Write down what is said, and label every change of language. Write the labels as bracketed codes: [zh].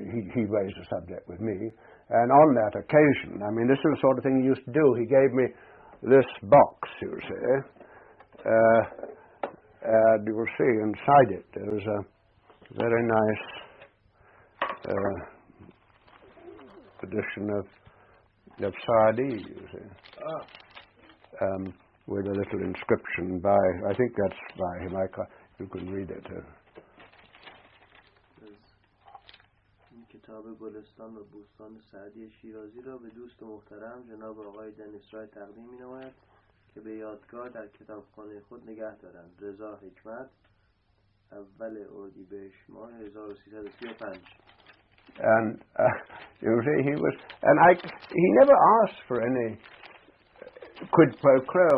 [en] he raised the subject with me, and on that occasion, I mean, this is the sort of thing he used to do. He gave me this box, you see, and you will see inside it there was a very nice edition of Saadi, you see, with a little inscription by, I think that's by him, you can read it. [fa] کتاب گلستان و بوستان سعدی شیرازی را به دوست محترم جناب آقای دنیس رایت تقدیم می‌نماید که به یادگار در کتابخانه خود نگه دارند. رضا حکمت، اول اردیبهشت ماه 1335. [en] And you see, he was, and he never asked for any quid pro quo.